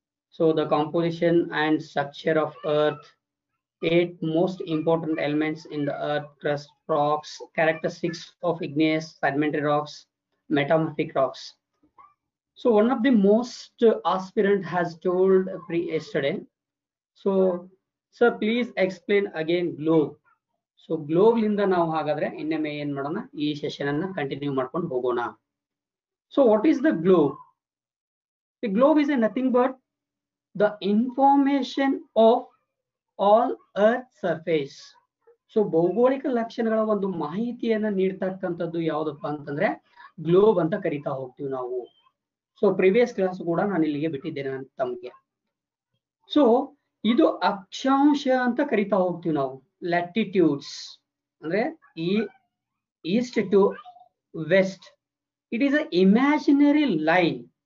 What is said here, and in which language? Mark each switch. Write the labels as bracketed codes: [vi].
[en] So the composition and structure of Earth, 8 most important elements in the Earth crust, rocks, characteristics of igneous, sedimentary rocks, metamorphic rocks. So one of the most aspirant has told yesterday. So sir, please explain again globe. [kn] So globe ಲಿಂದ ನಾವು ಹಾಗಾದ್ರೆ ಇನ್ನೊಮ್ಮೆ ಏನ್ ಮಾಡೋಣ, ಈ session ಅನ್ನ continue ಮಾಡ್ಕೊಂಡು ಹೋಗೋಣ. [en] So what is the globe? The globe is nothing but the information of all earth surface. [kn] So ಭೌಗೋಳಿಕ ಲಕ್ಷಣಗಳ ಒಂದು ಮಾಹಿತಿಯನ್ನ ನೀಡ್ತಕ್ಕಂಥದ್ದು ಯಾವ್ದಪ್ಪ ಅಂತಂದ್ರೆ ಗ್ಲೋಬ್ ಅಂತ ಕರಿತಾ ಹೋಗ್ತೀವಿ ನಾವು. ಸೊ ಪ್ರಿವಿಯಸ್ ಕ್ಲಾಸ್ ಕೂಡ ನಾನು ಇಲ್ಲಿಗೆ ಬಿಟ್ಟಿದ್ದೇನೆ ತಮಗೆ. ಸೊ ಇದು ಅಕ್ಷಾಂಶ ಅಂತ ಕರಿತಾ ಹೋಗ್ತೀವಿ ನಾವು. [en] latitudes [kn] ಅಂದ್ರೆ ಈ [en] East to west, it is a imaginary line.